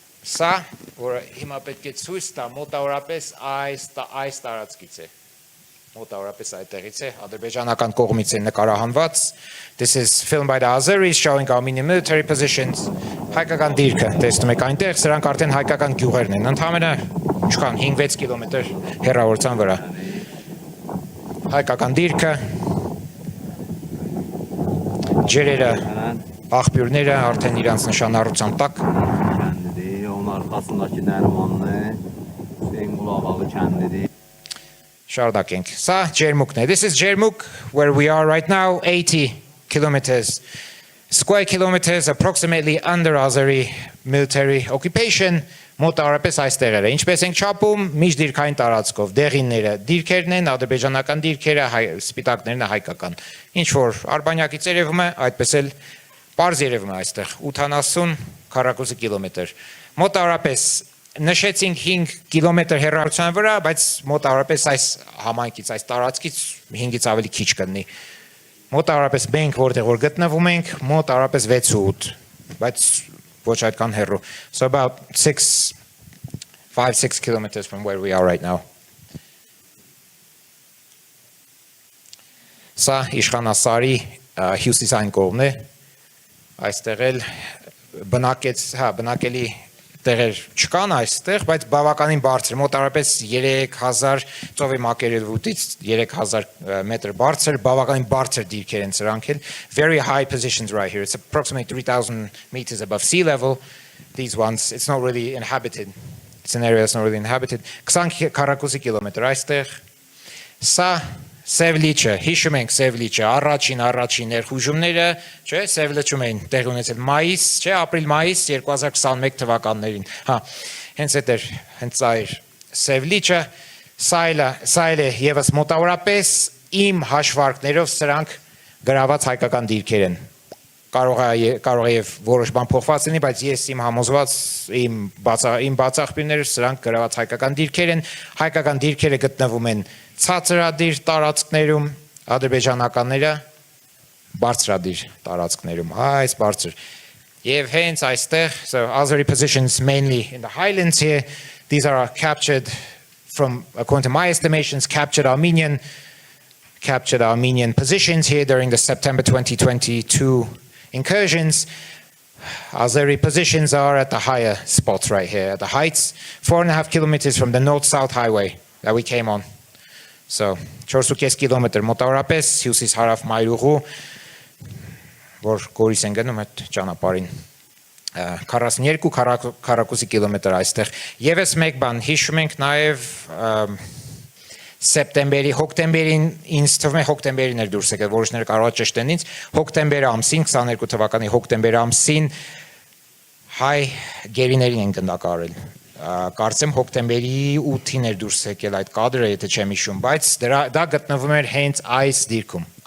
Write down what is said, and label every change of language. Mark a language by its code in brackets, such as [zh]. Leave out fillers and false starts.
[hy] Սա, որը հիմա պետք է ցույց տա, մոտավորապես այս տարածքից է, մոտավորապես այդտեղից է, ադրբեջանական կողմից է նկարահանված. [en] This is filmed by the Azeris showing Armenian military positions. [hy] Հայկական դիրքը, տեսնում եք այնտեղ, սրանք արդեն հայկական գյուղերն են, ընդհանրապես ինչքան 5-6 կիլոմետր հեռավորության վրա. Հայկական դիրքը, ջրերը, աղբյուրները արդեն իրանց նշանառության տակ. [az] Arkasındaki Nərmanlı, Hüseyin Qulağalı kəndidir. [hy] Şardakենք. Սա Ջերմուկն է. [en] This is Ջերմուկ, where we are right now, 80 kilometers, square kilometers, approximately under Azeri military occupation, [hy] մոտավորապես այստեղ է. Ինչպես ենք չափում, միջդիրքային տարածքով, դեղինները, դիրքերն են, ադրբեջանական դիրքերը, սպիտակներն հայկական. Ինչ որ Արբանյակից երևում է, այդպես էլ պարզ երևում է այստեղ, 80 քառակուսի կիլոմետր. Մոտավորապես նշեցինք 5 կիլոմետր հեռավորության վրա, բայց մոտավորապես այս համայնքից, այս տարածքից 5-ից ավելի քիչ կլինի. Մոտավորապես մենք որտեղ որ գտնվում ենք, մոտավորապես 6-8, բայց ոչ այդքան հեռու. [en] So about 5-6 kilometers from where we are right now. [hy] Սա Իշխանասարի հյուսիսային կողմն է. Այստեղ էլ բնակելի տեղեր չկան այստեղ, բայց բավականին բարձր, մոտավորապես 3000 ծովի մակերևույթից 3000 մետր բարձր, բավականին բարձր դիրքեր են սրանք էլ. [en] Very high positions right here. It's approximately 3000 meters above sea level. These ones, it's not really inhabited. It's an area that's not really inhabited. [hy] 20 քառակուսի կիլոմետր այստեղ. Սա Սևլիչը, հիշում ենք Սևլիչը, առաջին ներխուժումները, չէ, Սևլիչում էին տեղի ունեցել մայիս, չէ, ապրիլ-մայիս 2021 թվականներին։ Հենց այդ էր, հենց սա էր Սևլիչը, սա էլ է եւս մոտավորապես իմ հաշվարկներով սրանք գրաված հայկական դիրքեր են։ կարող է եւ որոշ բան փոխված լինի, բայց ես իմ համոզված իմ բացախբիրները սրանք գրաված հայկական դիրքեր են, հայկական դիրքերը գտնվում են ցածրադիր տարածքներում, ադրբեջանականները բարձրադիր տարածքներում, այս բարձր եւ hence այստեղ [en] so Azeri positions mainly in the highlands here, these are captured from, according to my estimations, captured Armenian positions here during the September 2022 incursions. Azeri positions are at the higher spots right here, at the heights, 4.5 kilometers from the north-south highway that we came on. So, 4.5 kilometer [hy] մոտավորապես հյուսիս հարավ մայրուղու, որ գորիս են գնում այդ ճանապարհին 42-42 կիլոմետր այստեղ։ Եվս մեկ բան հիշում ենք նաև հոկտեմբերին ինձ թվում է հոկտեմբերին էր դուրս եկել, որոշները կարող է ճշտեն ինձ, հոկտեմբեր ամսին 22 թվականի հոկտեմբեր ամսին հայ գերիներին են գնդակարել։ Կարծեմ հոկտեմբերի 8-ին էր դուրս եկել այդ կադրը, եթե չեմ հիշում, բայց դա գտնվում էր հենց այս դիրքում։